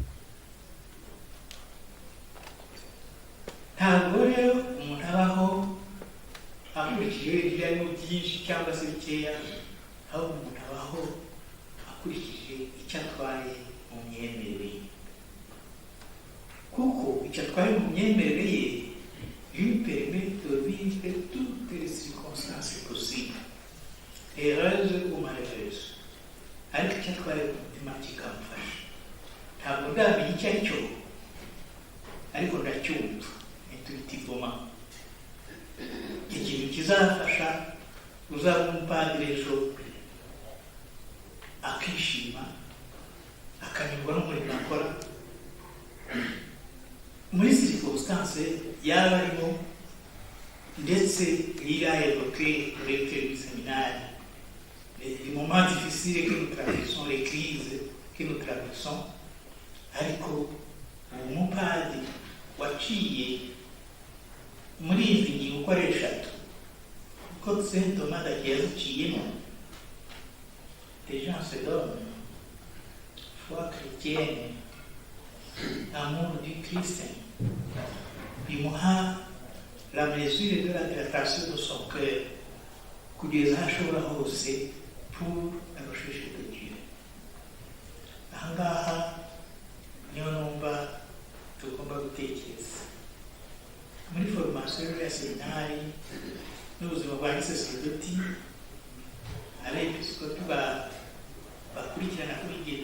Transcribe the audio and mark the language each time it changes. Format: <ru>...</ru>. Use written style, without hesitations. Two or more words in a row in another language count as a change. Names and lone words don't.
<rw>Ntabwo rero umuntu abaho akurikije ibyo arimo byinshi cyangwa se bikeya, ahubwo umuntu abaho akurikije icyo atwaye mu myemerere ye, kuko icyo atwaye mu myemerere ye</rw> <fr>lui permet de vivre toutes les circonstances possibles, heureuses ou malheureuses,</fr> <rw>ariko icyo atwaye ku mutima kikamufasha. Ntabwo ndamenya icyo ari cyo, ariko ndacyumva intuitivement. Ikintu kizafasha uzaba umupadiri ejo akishima, akanyurwa n'umurimo akora muri circonstance yaba arimo, ndetse</rw> <fr>il a évoqué le recteur du séminaire les moments difficiles que nous traversons, les crises que nous traversons,</fr> <rw>ariko umupadiri waciye muri izi ngingo uko ari eshatu kuko Saint Thomas yagiye aziciyemo:</rw> <fr>les gens se donnent, foi chrétienne, amour du Christ, bimuha la mesure de la dilatation de son cœur</fr> <rw>kugeza aho ashobora hose</rw> <fr>pour la recherche de Dieu.</fr> <rw>Ahangaha niyo numva tugomba gutekereza muri formation ya seminari n'ubuzima bwa gisaserdoti, abepiskopi bakurikirana kuri igihe</rw>